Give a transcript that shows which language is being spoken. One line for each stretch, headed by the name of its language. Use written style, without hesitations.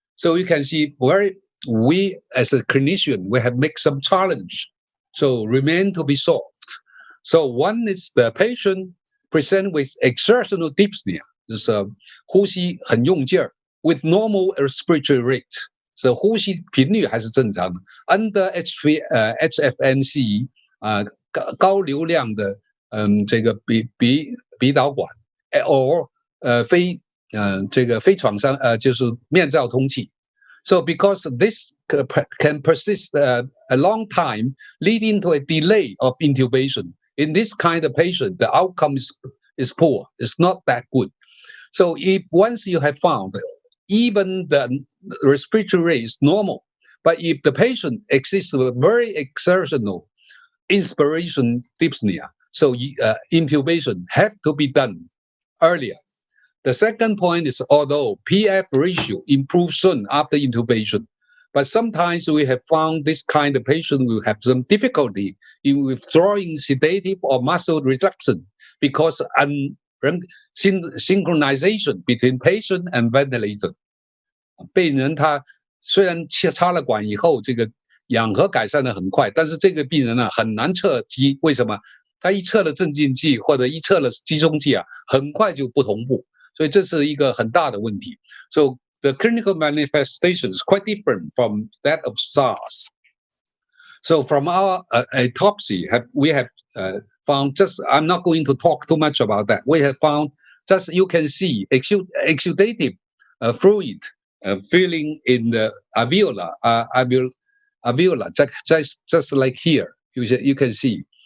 English: So you can see we as a clinician, we have made some challenge. So remain to be solved. So one is the patient present with exertional dyspnea,
Chinese: 就是呼吸很用劲儿
English: with normal respiratory rate.
Chinese: So 呼吸频率还是正常的
English: under HFNC
Chinese: 高流量的这个鼻导管 or 非创伤就是面罩通气。
English: So because this can persist a long time, leading to a delay of intubation. In this kind of patient, the outcome is poor. It's not that good. So if once you have found even the respiratory rate is normal, but if the patient exists with very exertional inspiration dyspnea, so intubation have to be done earlier. The second point is, although PF ratio improves soon after intubation, but sometimes we have found this kind of patient will have some difficulty in withdrawing sedative or muscle reduction because synchronization between patient and ventilator.
Chinese: 病人他虽然插了管以后，这个氧合改善的很快，但是这个病人呢很难测机，为什么？他一测了镇静剂或者一测了集中剂啊，很快就不同步。所以这是一个很大的问题。
English: So the clinical manifestation is quite different from that of SARS. So from our autopsy, we have found just, I'm not going to talk too much about that. We have found just, you can see exudative fluid filling in the alveolar, just like here, you can see.